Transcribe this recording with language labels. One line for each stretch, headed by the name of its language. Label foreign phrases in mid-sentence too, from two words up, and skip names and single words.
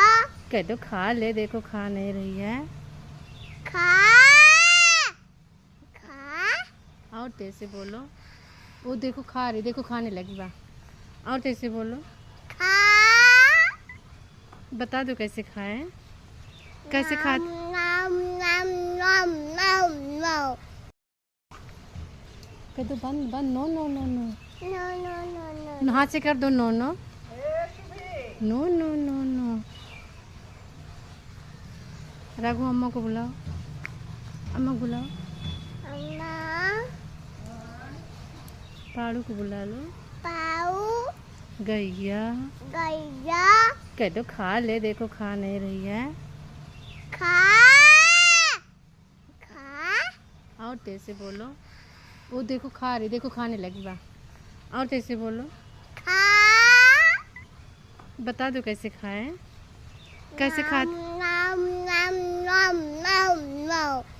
Hindi: कह दो खा ले। देखो खा नहीं रही है। खा। खा। और तेज से बोलो। वो देखो खा रही। देखो खाने लगी बा। और तेज से बोलो। खा। बता दो कैसे खाएं। कैसे खा। नम नम नम नम नम। कह दो बंद बंद।
English: no no no no no no no no.
Hindi: हाथ से कर दो।
English: no no no no no no.
Hindi: रघु अम्मा को बुलाओ। अम्मा को बुलाओ। अम्मा। पाड़ू को बुला लो। पाऊ। गैया। गैया। कह दो खा ले। देखो खा नहीं रही है। खा। खा। और तेज से बोलो। वो देखो खा रही। देखो खाने लगी बा। और तेज से बोलो। खा। बता दो कैसे खाएं। कैसे खा। नम नम नम नम नम।